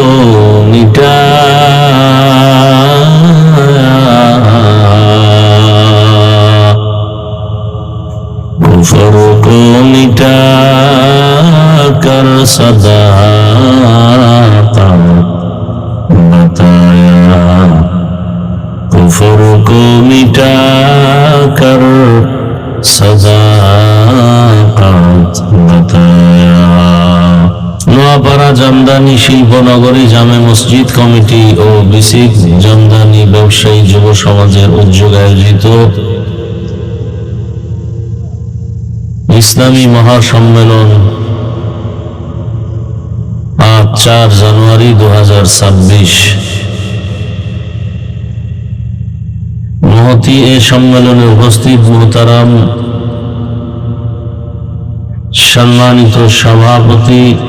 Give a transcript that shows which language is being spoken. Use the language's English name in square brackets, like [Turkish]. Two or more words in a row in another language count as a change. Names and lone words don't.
[Urdu] مٹایا، کفر کو مٹا کر صداقت بتایا، کفر کو مٹا کر صداقت بتایا। [Bangla] নোয়াপাড়া জামদানি শিল্পনগরী জামে মসজিদ কমিটি ও বিসিক জামদানি ব্যবসায়ী যুব সমাজের উদ্যোগে আয়োজিত ইসলামী মহাসম্মেলন 4 জানুয়ারি 2026 মহতী এ সম্মেলনে উপস্থিত মুহতারাম সম্মানিত সভাপতি